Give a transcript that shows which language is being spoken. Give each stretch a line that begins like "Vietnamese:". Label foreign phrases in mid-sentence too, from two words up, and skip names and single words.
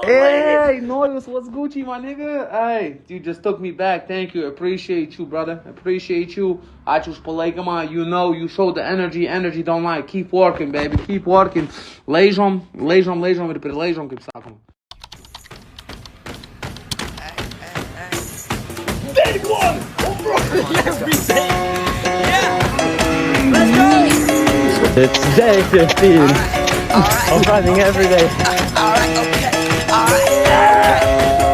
English: Hey, Noyos, what's Gucci, my nigga? Hey, you just took me back. Thank you. Appreciate you, brother. Appreciate you.
Lithuanian: Ačiū už palaikymą.
English: You know, you show the energy. Energy don't lie. Keep working, baby. Keep working.
Lithuanian: Laižom ir prilaižom, kaip sakom.
English: Big one! Every day! Yeah! Let's go! It's day 15. I'm running every day. Alright, okay, alright. Return to the Mac.